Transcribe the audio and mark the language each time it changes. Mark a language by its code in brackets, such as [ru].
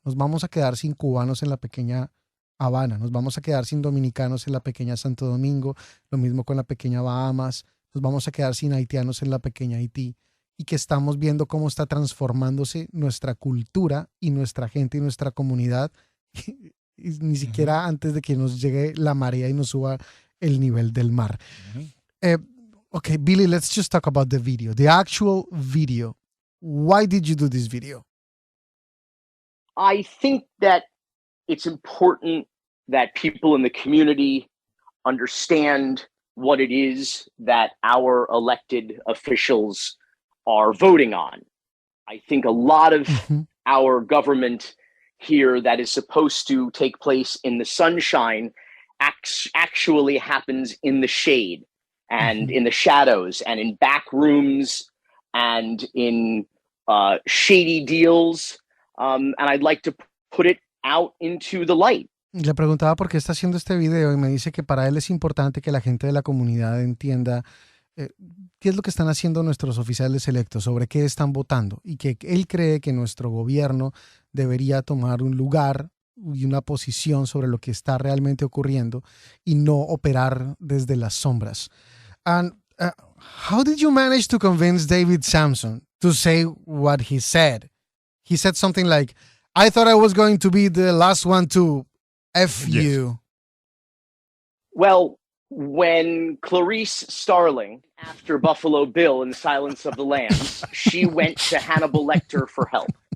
[es] Nos vamos a quedar sin cubanos en la pequeña Habana, nos vamos a quedar sin dominicanos en la pequeña Santo Domingo, lo mismo con la pequeña Bahamas, nos vamos a quedar sin haitianos en la pequeña Haití, y que estamos viendo cómo está transformándose nuestra cultura y nuestra gente y nuestra comunidad, y ni siquiera antes de que nos llegue la marea y nos suba el nivel del mar. [en] Okay, Billy, let's just talk about the video, the actual video. Why did you do this video? I think that it's important that people in the community understand what it is that our elected officials are voting on. I think a lot of our government here that is supposed to take place in the sunshine actually happens in the shade and in the shadows and in back rooms and in shady deals. And I'd like to put it out into the light. [es] Le preguntaba por qué está haciendo este video y me dice que para él es importante que la gente de la comunidad entienda qué es lo que están haciendo nuestros oficiales electos, sobre qué están votando, y que él cree que nuestro gobierno debería tomar un lugar y una posición sobre lo que está realmente ocurriendo y no operar desde las sombras. [en] And how did you manage to convince David Samson to say what he said? He said something like, I thought I was going to be the last one to F you. Well, when Clarice Starling, after Buffalo Bill in Silence of the Lambs, she went to Hannibal Lecter for help.